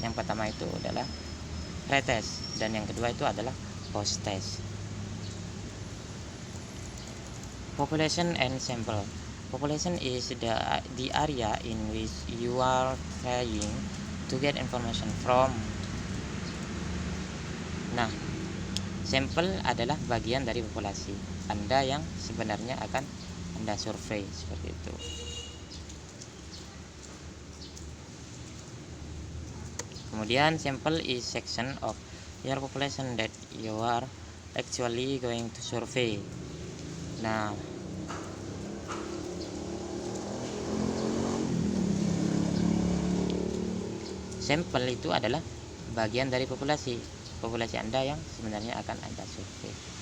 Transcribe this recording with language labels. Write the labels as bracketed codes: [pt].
[id] Yang pertama itu adalah pre-test, dan yang kedua itu adalah post-test. [en] Population and sample. Population is the area in which you are trying to get information from. [id] Nah, sampel adalah bagian dari populasi Anda yang sebenarnya akan Anda survei, seperti itu. Kemudian [en] sample is section of your population that you are actually going to survey. [id] Nah, sampel itu adalah bagian dari populasi Anda yang sebenarnya akan Anda survei.